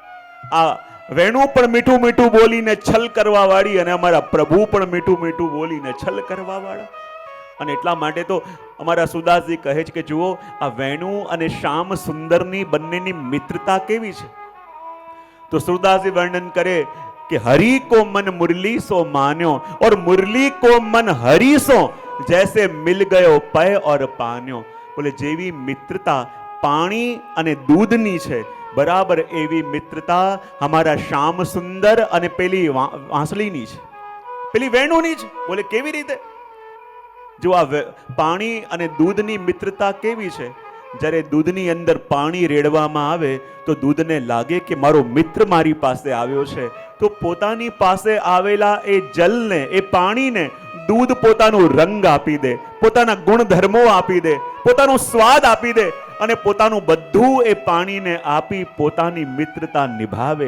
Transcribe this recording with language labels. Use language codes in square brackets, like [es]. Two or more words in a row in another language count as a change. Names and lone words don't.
[gu] આ વેણુ પણ મીઠું મીઠું બોલીને છલ કરવા વાળી અને અમારા પ્રભુ પણ મીઠું મીઠું બોલીને છલ કરવા વાળા. અને એટલા માટે તો અમારા સુદાસજી કહે છે કે જુઓ, આ વેણુ અને શ્યામ સુંદરની બંનેની મિત્રતા કેવી છે. તો સુદાસજી વર્ણન કરે કે [bra] हरी को मन मुरली सो मान्यो और मुरली को मन हरी सो जैसे मिल गयो पय और पान्यो. [gu] બોલે જેવી મિત્રતા પાણી અને દૂધની છે, બરાબર એવી મિત્રતા અમારા શ્યામ સુંદર અને પેલી વાંસળીની છે, પેલી વેણુની છે. બોલે કેવી રીતે? જો આ પાણી અને દૂધની મિત્રતા કેવી છે, જ્યારે દૂધની અંદર પાણી રેડવામાં આવે તો દૂધને લાગે કે મારો મિત્ર મારી પાસે આવ્યો છે, તો પોતાની પાસે આવેલા એ જલને, એ પાણીને દૂધ પોતાનો રંગ આપી દે, પોતાના ગુણધર્મો આપી દે, પોતાનો સ્વાદ આપી દે અને પોતાનું બધું એ પાણીને આપી પોતાની મિત્રતા નિભાવે.